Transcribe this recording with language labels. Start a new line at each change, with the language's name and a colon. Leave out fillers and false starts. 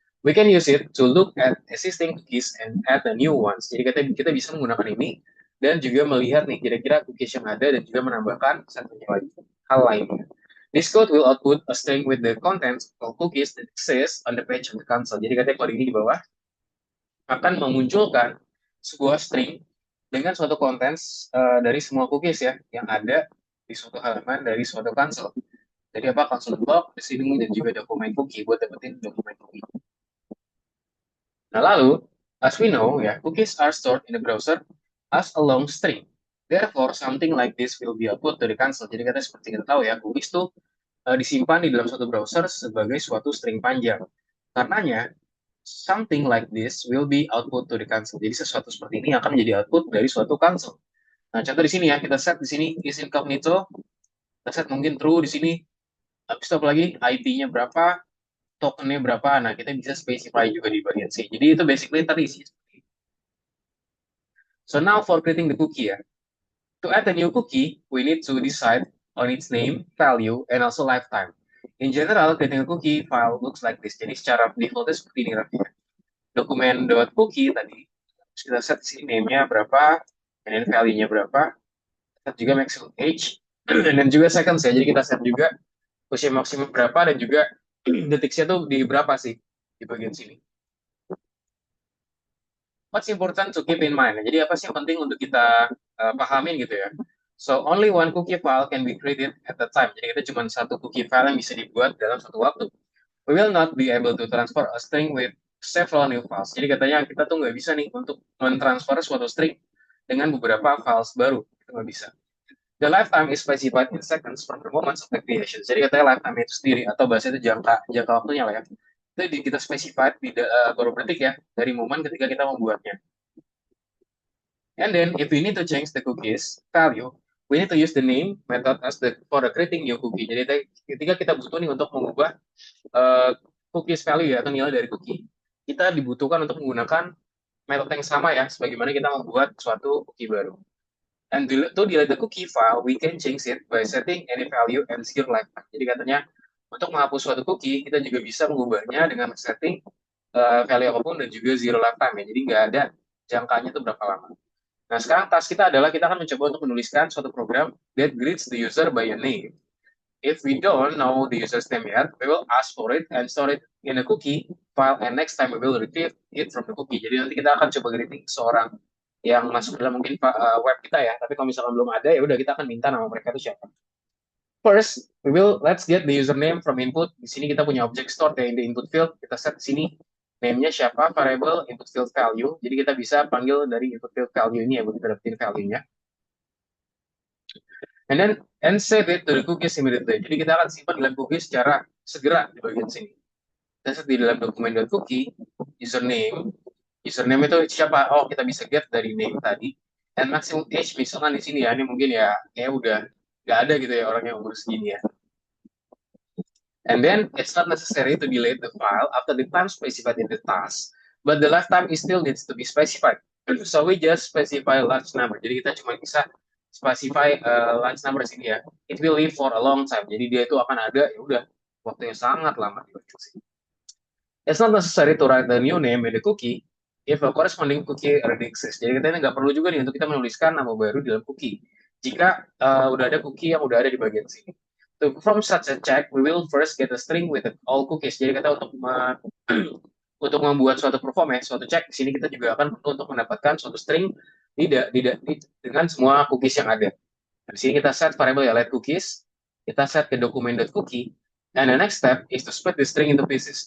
English: We can use it to look at existing cookies and add the new ones.
Indonesian: Jadi kita bisa menggunakan ini dan juga melihat nih kira-kira cookies yang ada dan juga menambahkan satunya lagi hal lainnya.
English: This code will output a string with the contents of cookies that exist on the page of the console.
Indonesian: Jadi katanya kode ini di bawah akan memunculkan sebuah string dengan suatu contents dari semua cookies ya yang ada di suatu halaman dari suatu console. Jadi apa console log di sini dan juga dokumen cookie buat dapetin dokumen cookie. Nah lalu,
English: as we know ya, cookies are stored in the browser as a long string. Therefore, something like this will be output to the console.
Indonesian: Jadi katanya seperti kita tahu ya, cookies itu disimpan di dalam suatu browser sebagai suatu string panjang. Karenanya,
English: something like this will be output to the console.
Indonesian: Jadi sesuatu seperti ini akan menjadi output dari suatu console. Nah, contoh di sini ya, kita set di sini is incognito, kita set mungkin true di sini. Habis itu apa lagi? IP-nya berapa, tokennya berapa. Nah, kita bisa specify juga di bagian C. Jadi itu basically tadi sih.
English: So now for creating the cookie ya. To add a new cookie, we need to decide on its name, value, and also lifetime. In general, creating a cookie file looks like this.
Indonesian: Jadi secara defaultnya seperti ini Raffi. Dokumen.cookie tadi kita set sini name-nya berapa, dan value-nya berapa, set juga maximum age, dan juga seconds ya. Jadi kita set juga usia maksimum berapa dan juga detiknya tuh di berapa sih di bagian sini.
English: What's important to keep in mind?
Indonesian: Jadi apa sih yang penting untuk kita pahamin gitu ya?
English: So only one cookie file can be created at a time.
Indonesian: Jadi kita cuma satu cookie file yang bisa dibuat dalam satu waktu.
English: We will not be able to transfer a string with several new files.
Indonesian: Jadi katanya kita tuh nggak bisa nih untuk mentransfer suatu string dengan beberapa files baru. Itu nggak bisa.
English: The lifetime is specified in seconds from the moment of the creation.
Indonesian: Jadi katanya lifetime itu sendiri atau bahasa itu jangka waktunya lah ya. Itu kita specified di beberapa detik ya dari momen ketika kita membuatnya.
English: And then if we need to change the cookies value, we need to use the name method as for the creating new cookie.
Indonesian: Jadi ketika kita butuh nih untuk mengubah cookies value ya atau nilai dari cookie, kita dibutuhkan untuk menggunakan metode yang sama ya sebagaimana kita membuat suatu cookie baru.
English: And to delete the cookie file, we can change it by setting any value and zero lifetime.
Indonesian: Jadi katanya untuk menghapus suatu cookie, kita juga bisa mengubahnya dengan setting value apapun dan juga zero lifetime ya. Jadi nggak ada jangkanya itu berapa lama. Nah sekarang task kita adalah kita akan mencoba untuk menuliskan suatu program
English: that greets the user by a name. if we don't know the user's name yet, we will ask for it and store it in a cookie file, and next time we will retrieve it from the cookie.
Indonesian: Jadi nanti kita akan coba greeting seorang yang masuk dalam mungkin web kita ya, tapi kalau misalkan belum ada, ya udah kita akan minta nama mereka itu siapa.
English: First, let's get the username from input.
Indonesian: Di sini kita punya object stored ya,
English: in the input field.
Indonesian: Kita set di sini name-nya siapa, variable input field value. Jadi kita bisa panggil dari input field value ini ya, buat kita dapetin value-nya.
English: And save it to the cookies immediately.
Indonesian: Jadi kita akan simpan dalam cookies secara segera di bagian sini. Kita set di dalam dokumen.cookie, username. Username itu siapa? Oh, kita bisa get dari name tadi. And maximum age, misalkan di sini ya, ini mungkin ya udah nggak ada gitu ya orang yang umur segini ya.
English: And then it's not necessary to delete the file after the time specified in the task, but the lifetime is still needs to be specified. So we just specify large number.
Indonesian: Jadi kita cuma bisa specify large number sini ya.
English: It will live for a long time.
Indonesian: Jadi dia itu akan ada ya udah waktunya sangat lama di sini.
English: It's not necessary to write the new name in the cookie if a corresponding cookie already exists.
Indonesian: Jadi kita nggak perlu juga nih untuk kita menuliskan nama baru di dalam cookie jika udah ada cookie yang udah ada di bagian sini.
English: To perform such a check, we will first get a string with all cookies.
Indonesian: Jadi kita untuk membuat suatu perform ya, suatu check, di sini kita juga akan perlu untuk mendapatkan suatu string dengan semua cookies yang ada. Di sini kita set variable ya, let cookies, kita set ke dokumen.cookie,
English: and the next step is to split the string into pieces.